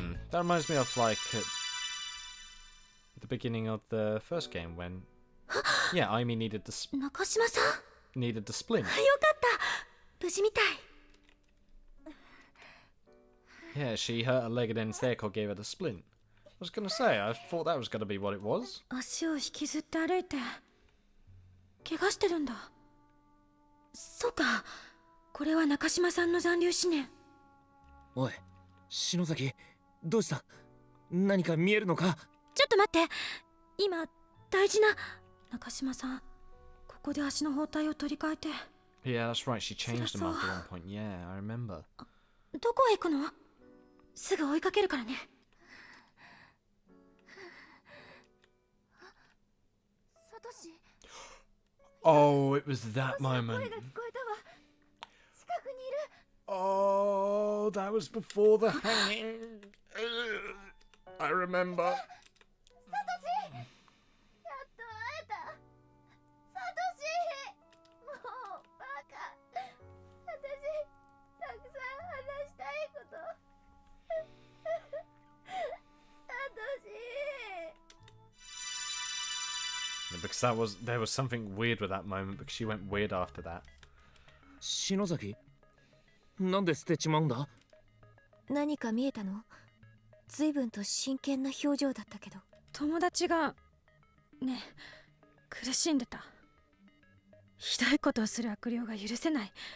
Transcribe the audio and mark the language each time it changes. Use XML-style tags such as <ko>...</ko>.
<en>That reminds me of like at the beginning of the first game when, yeah, Aimi needed the</en> <ja>中島さん、</ja> <en>needed the splint.</en> <ja>よかった。無事みたい。</ja> <en>Yeah, she hurt her leg and then Seiko gave her the splint. I was gonna say, I thought that was gonna be what it was.</en> <ja>足を引きずって歩いて怪我してるんだ。そうか、これは中島さんの残留思念。おい、篠崎、どうした？何か見えるのか？ちょっと待って、今大事な。中島さん、ここで足の包帯を取り替えて。</ja> <en>Yeah, that's right, she changed them after one point. Yeah, I remember.</en> <ja>どこへ行くの？すぐ追いかけるからね。サトシ、</ja> <en>Oh, it was that moment.</en> <ja>声が聞こえたわ。近くにいる。</ja> <en>Oh, that was before the hanging. I remember.</en> <ja>サトシ、やっと会えた。サトシ、もうバカ。私、たくさん話したいこと。サトシ。</ja> <en>Because there was something weird with that moment because she went weird after that.</en> <ja>篠崎、なんで捨てちまうんだ？何か見えたの？随分と真剣な表情だったけど。友達がね、苦しんでた。ひどいことをする悪霊が許せない。</ja>